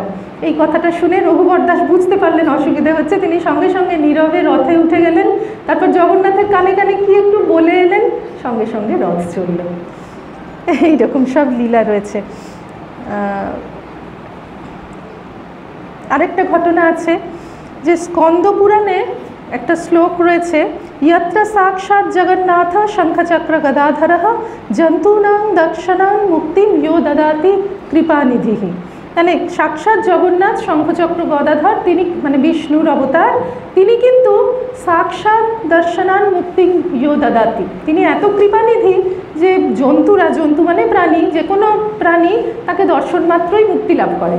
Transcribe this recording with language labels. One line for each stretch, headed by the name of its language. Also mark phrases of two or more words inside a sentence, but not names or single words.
Bangla: এই কথাটা শুনে রঘুবর দাস বুঝতে পারলেন অসুবিধে হচ্ছে, তিনি সঙ্গে সঙ্গে নীরবে রথে উঠে গেলেন, তারপর জগন্নাথের কানে কানে কি একটু বলে এলেন, সঙ্গে সঙ্গে রথ চলল। এইরকম সব লীলা রয়েছে। আরেকটা ঘটনা আছে যে স্কন্দ পুরাণে একটা শ্লোক রয়েছে,
Sanskrit: यत्र साक्षात् जगन्नाथ शंखचक्र गदाधरः जंतूनां दक्षिणां मुक्तिं यो ददाति कृपानिधिः।
Bangla: মানে সাক্ষাৎ জগন্নাথ শঙ্খচক্র গদাধর, তিনি মানে বিষ্ণুর অবতার, তিনি কিন্তু সাক্ষাৎ
Sanskrit: দর্শনান মুক্তিং ইয়ো দদাতি,
Bangla: তিনি এত কৃপানিধি যে জন্তুরা, জন্তু মানে প্রাণী, যে কোনো প্রাণী তাকে দর্শন মাত্রই মুক্তি লাভ করে।